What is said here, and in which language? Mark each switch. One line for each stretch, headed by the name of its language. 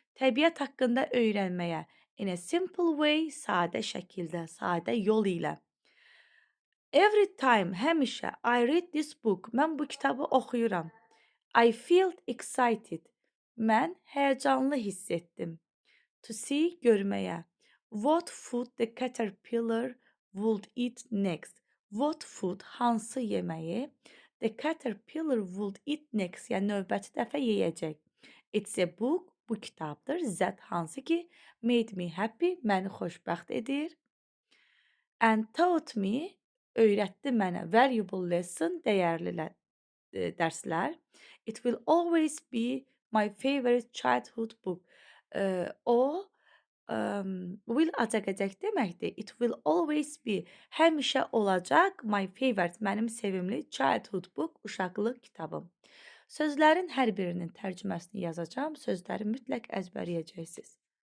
Azerbaijani: Təbiət haqqında öyrənməyə.
English: In a simple way,
Azerbaijani: sadə şəkildə, sadə yol ilə.
English: Every time,
Azerbaijani: həmişə,
English: I read this book.
Azerbaijani: Mən bu kitabı oxuyuram.
English: I feel excited.
Azerbaijani: Mən həyəcanlı hiss etdim.
English: To see,
Azerbaijani: görməyə.
English: What food the caterpillar would eat next. What food,
Azerbaijani: hansı yeməyi
English: the caterpillar would eat next,
Azerbaijani: yəni növbəti dəfə yeyəcək.
English: It's a book,
Azerbaijani: bu kitabdır.
English: That
Azerbaijani: hansı ki
English: made me happy,
Azerbaijani: məni xoşbəxt edir.
English: And taught me,
Azerbaijani: öyrətdi mənə
English: valuable lesson,
Azerbaijani: dəyərli dərslər.
English: It will always be my favorite childhood book.
Azerbaijani: O
English: will
Azerbaijani: acaqacaq deməkdir.
English: It will always be,
Azerbaijani: həmişə olacaq
English: my favorite,
Azerbaijani: mənim sevimli
English: childhood book,
Azerbaijani: uşaqlıq kitabım. Sözlərin hər birinin tərcüməsini yazacağam. Sözləri mütləq əzbərləyəcəksiniz.